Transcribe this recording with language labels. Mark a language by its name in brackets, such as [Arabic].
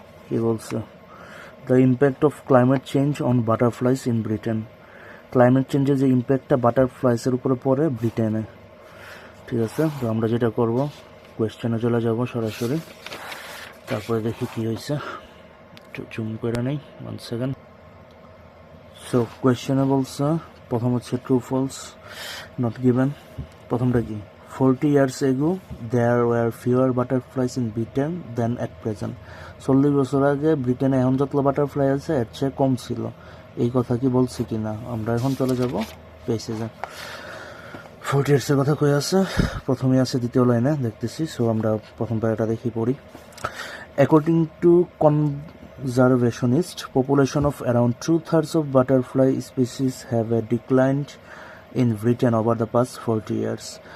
[English] He also the impact of climate change on butterflies in Britain. [Bangla] Climate চেঞ্জের যে ইম্প্যাক্টটা বাটারফ্লাইসের উপরে পড়ে ব্রিটেনে। ঠিক আছে, তো আমরা যেটা করব কোয়েশ্চেনে চলে যাব সরাসরি, তারপরে দেখি কী হয়েছে। জুম করে নেই, 1 সেকেন্ড। সো কোয়েশ্চেনে বলছে প্রথম হচ্ছে [English] True false, not given. [Bangla] প্রথমটা কি, [English] 40 years ago there were fewer butterflies in Britain than at present. [Bangla] 40 বছর আগে ব্রিটেনে এখন যত বাটারফ্লাই আছে এর চেয়ে কম ছিল। এই কথা কি বলছি কি না, আমরা এখন চলে যাব পেজে। 40 yearsের কথা কই আছে, প্রথমে আছে দ্বিতীয় লাইনে দেখতেছি। সো আমরা প্রথম প্যারাটা দেখি পড়ি। [English] According to conservationists, population of around 2/3 of butterfly species have declined in Britain over the past 40 years.